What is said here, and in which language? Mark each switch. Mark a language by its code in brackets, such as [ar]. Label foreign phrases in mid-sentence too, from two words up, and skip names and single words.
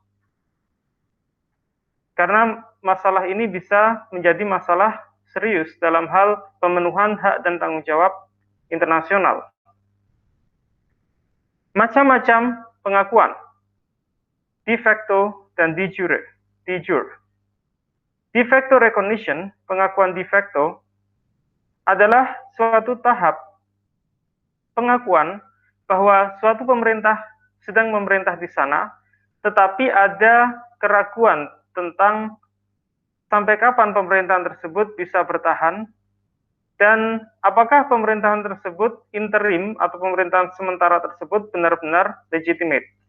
[id] Karena masalah ini bisa menjadi masalah serius dalam hal pemenuhan hak dan tanggung jawab internasional. Macam-macam pengakuan, [la] de facto [id] dan [la] de jure. [en] De facto recognition, [id] pengakuan [la] de facto, [id] adalah suatu tahap pengakuan bahwa suatu pemerintah sedang memerintah di sana, tetapi ada keraguan tentang sampai kapan pemerintahan tersebut bisa bertahan, dan apakah pemerintahan tersebut interim atau pemerintahan sementara tersebut benar-benar legitimate.